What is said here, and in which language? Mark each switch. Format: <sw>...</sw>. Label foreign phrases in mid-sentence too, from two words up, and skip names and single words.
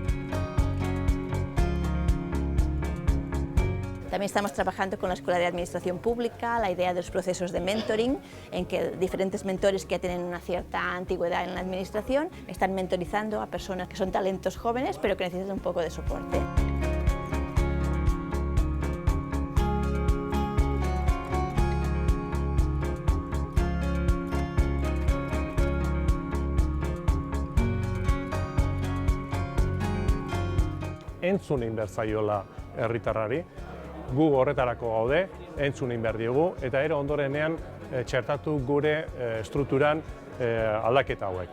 <es>También estamos trabajando con la Escuela de Administración Pública, la idea de los procesos de mentoring, en que diferentes mentores que ya tienen una cierta antigüedad en la administración están mentorizando a personas que son talentos jóvenes, pero que necesitan un poco de soporte.</es> <eu>Entzun egin behar zaiola herritarrari, gu horretarako gaude, entzun egin behar diogu, eta ero ondorenean txertatu gure strukturan aldaketa hauek.</eu>